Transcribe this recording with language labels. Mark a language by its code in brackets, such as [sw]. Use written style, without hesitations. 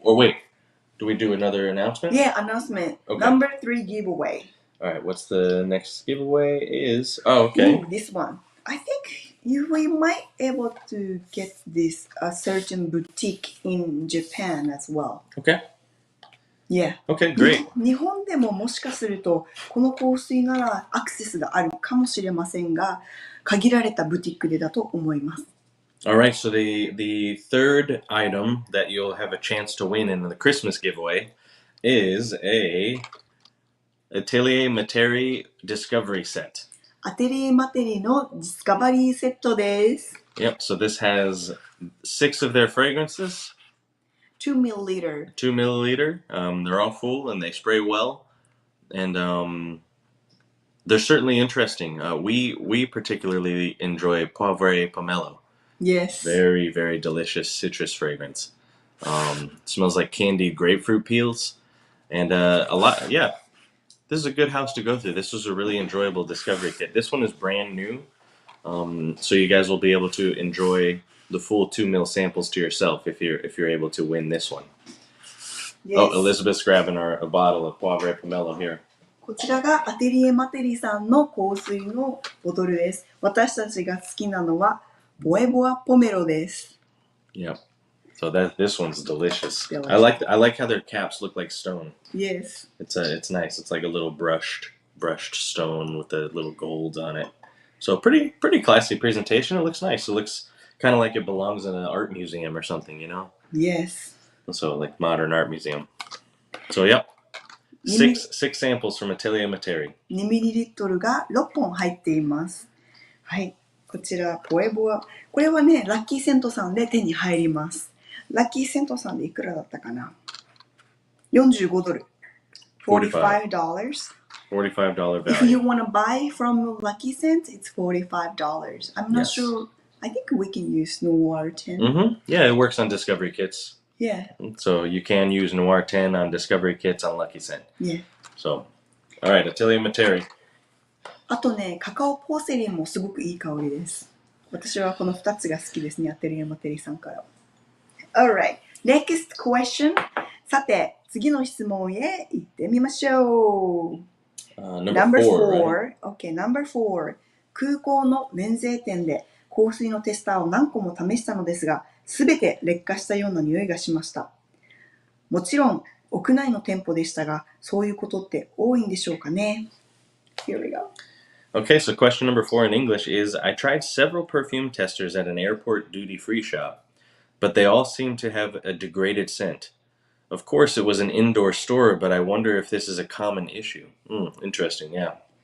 [en] Or wait, do we do another announcement? Yeah, announcement. Okay. Number 3 giveaway. All right, what's the next giveaway? Okay. Ooh, this one. I think we might able to get this a certain boutique in Japan as well. Okay. Yeah. Okay, great. [ja] 日本でももしかするとこの香水ならアクセスがあるかもしれませんが、限られたブティックでだと思います。 [en] All right, so the third item that you'll have a chance to win in the Christmas giveaway is a Atelier Materi Discovery Set. [ja] アテリエマテリのディスカバリーセットです。 [en] Yep, so this has 6 of their fragrances. 2 milliliter. 2 milliliter. They're all full and they spray well. And they're certainly interesting. We particularly enjoy Poivre Pomelo. Yes. Very, very delicious citrus fragrance. Smells like candied grapefruit peels. And a lot, yeah. This is a good house to go through. This was a really enjoyable discovery kit. This one is brand new. So you guys will be able to enjoy the full 2 ml samples to yourself if you're able to win this one. Yes. Oh, Elizabeth's grabbing a bottle of Poivre Pomelo here. [ja] こちらがアテリエマテリさんの香水のボトルです。私たちが好きなのはボエボアポメロです。 [en] Yep. So this one's delicious. Delicious. I like how their caps look like stone. Yes. It's nice. It's like a little brushed stone with the little gold on it. So pretty classy presentation. It looks nice. It looks kind of like it belongs in an art museum or something, you know? Yes. So like modern art museum. So yep. Six samples from Atelier Materi. [ja] 2ミリリットルが6本入っています。はい。こちらポエボア。これはね、ラッキーセントさんで手に入ります。ラッキーセントさんでいくらだったかな ?45 ドル。 [en] $45. $45 value. If you want to buy from Lucky Cent, it's $45. I'm not sure. I think we can use Noir 10. Mm-hmm. Yeah, it works on discovery kits. Yeah. So you can use Noir 10 on discovery kits on Lucky Cent. Yeah. So, all right, Atelier Materi. [ja] あとね、カカオポーセリンもすごくいい香りです。私はこの2つが好きですね、アテリエマテリさんから。 [en] Alright, next question. [ja] さて、次の質問へ行ってみましょう。 [en] Number 4. Right? Okay, number 4. [ja] 空港の免税店で香水のテスターを何個も試したのですが、すべて劣化したような匂いがしました。もちろん、屋内の店舗でしたが、そういうことって多いんでしょうかね。 [en] Here we go. Okay, so question number 4 in English is, I tried several perfume testers at an airport duty-free shop, but they all seem to have a degraded scent. Of course, it was an indoor store, but I wonder if this is a common issue. Interesting, yeah.